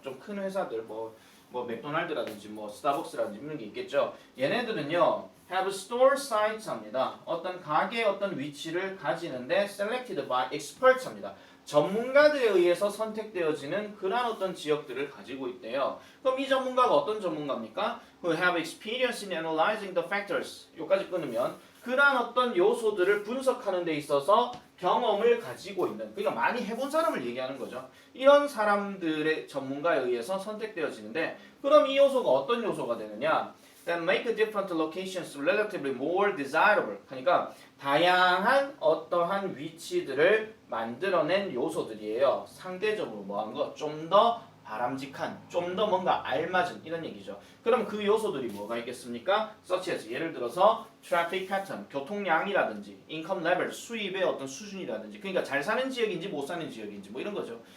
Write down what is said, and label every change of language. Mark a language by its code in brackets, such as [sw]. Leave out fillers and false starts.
[ko] 좀 큰 회사들 뭐 맥도날드라든지 뭐 스타벅스라든지 이런 게 있겠죠. 얘네들은요 [en] have store sites [ko] 합니다. 어떤 가게의 어떤 위치를 가지는데 [en] selected by experts [ko] 합니다. 전문가들에 의해서 선택되어지는 그러한 어떤 지역들을 가지고 있대요. 그럼 이 전문가가 어떤 전문가입니까? [en] Who have experience in analyzing the factors. [ko] 여기까지 끊으면 그러한 어떤 요소들을 분석하는 데 있어서 경험을 가지고 있는 그러니까 많이 해본 사람을 얘기하는 거죠. 이런 사람들의 전문가에 의해서 선택되어지는데 그럼 이 요소가 어떤 요소가 되느냐? [en] That make different locations relatively more desirable. [ko] 그러니까 다양한 어떠한 위치들을 만들어낸 요소들이에요. 상대적으로 뭐한 거? 좀 더 바람직한, 좀 더 뭔가 알맞은 이런 얘기죠. 그럼 그 요소들이 뭐가 있겠습니까? [en] such as [ko] 예를 들어서 traffic pattern, 교통량이라든지 income level, 수입의 어떤 수준이라든지 그러니까 잘 사는 지역인지 못 사는 지역인지 뭐 이런 거죠.